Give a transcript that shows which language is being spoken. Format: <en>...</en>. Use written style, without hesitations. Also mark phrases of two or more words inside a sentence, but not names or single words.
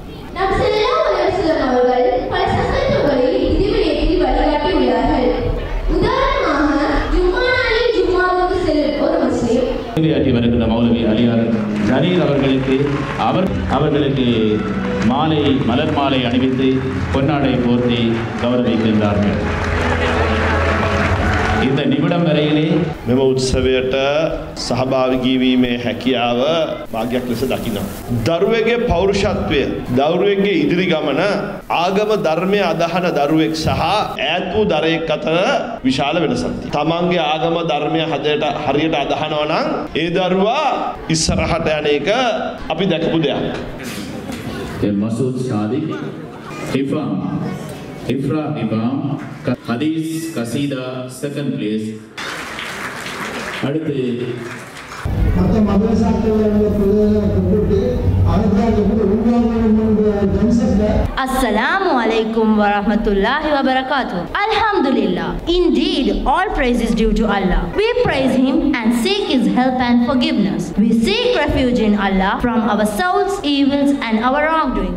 <ta>வருகின்ற மௌலவி அலியார் ஜரீர் அவர்களுக்கு மலர் மாலை அணிவித்து பொன்னாடை போர்த்தி கௌரவிக்கின்றார்கள். இந்த நிமிடம் வரையிலே</ta> <si>මෙම උත්සවයට සහභාගී වීමේ හැකියාව භාග්‍යයක් ලෙස දකිනවා. දරුවෙගේ පෞරුෂත්වය, දරුවෙගේ ඉදිරි ගමන ආගම ධර්මය අදහන දරුවෙක් සහ ඈත් වූ දරුවෙක් අතර විශාල වෙනසක් තියෙනවා. තමන්ගේ ආගම ධර්මය හරියට අදහනවා නම් ඒ දරුවා ඉස්සරහට යන එක අපි දැකපු දෙයක්.</si> <en>මසූද් සාදික් Ifra Imam</en> <ar>حديث قصيدة</ar> <en>second place.</en> <ta>அடுத்து மற்ற</ta> <ar>السلام عليكم ورحمة الله وبركاته. Alhamdulillah.</ar> <en>Indeed, all praise is due to Allah. We praise Him and seek His help and forgiveness. We seek refuge in Allah from our souls, evils and our wrongdoings.</en>